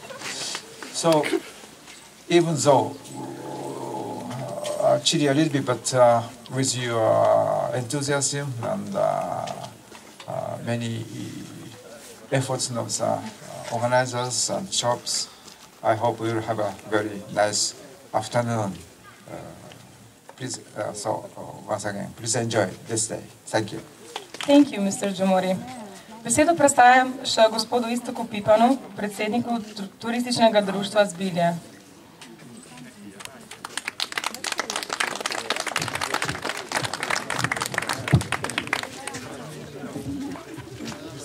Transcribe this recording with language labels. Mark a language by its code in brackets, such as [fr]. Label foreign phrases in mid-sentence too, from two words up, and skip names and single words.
[en] So even though chilly a little bit, but with your enthusiasm and many efforts of the organizers and shops, I hope we will have a very nice afternoon. Please, once again, please enjoy this day. Thank you. Thank you, Mr. Jomori. [sl] Besedo predstavljam še gospodu Istoku Pipanu, predsedniku turističnega društva Zbilje. [en] Mr.